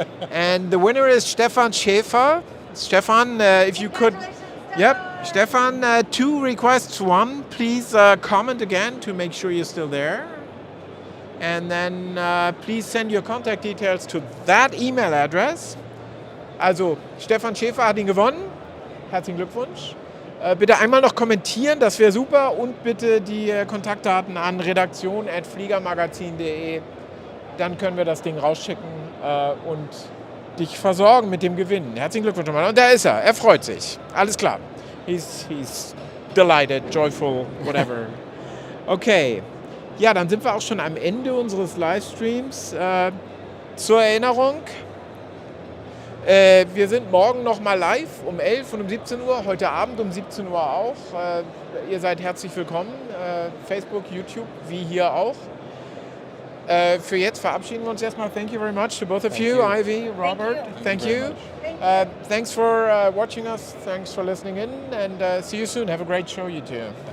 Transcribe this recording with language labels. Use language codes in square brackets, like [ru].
[en] And the winner is Stefan Schäfer. Stefan, if you could. Yep, Stefan, 2 requests. 1, please comment again to make sure you're still there. And then please send your contact details to that email address. [de] Also, Stefan Schäfer hat ihn gewonnen. Herzlichen Glückwunsch. Bitte einmal noch kommentieren, das wäre super. Und bitte die Kontaktdaten an redaktion@fliegermagazin.de. Dann können wir das Ding rausschicken und dich versorgen mit dem Gewinn. Herzlichen Glückwunsch nochmal. Und da ist er. Er freut sich. Alles klar. [en] He's delighted, joyful, whatever. Okay. [de] Ja, dann sind wir auch schon am Ende unseres Livestreams. Zur Erinnerung, wir sind morgen nochmal live um 11 und um 17 Uhr, heute Abend um 17 Uhr auch. Ihr seid herzlich willkommen, Facebook, YouTube, wie hier auch. Für jetzt verabschieden wir uns erstmal. [en] Thank you very much to both of you, Ivy, Robert. Thank you. Thanks for watching us, thanks for listening in, and see you soon. Have a great show, you two.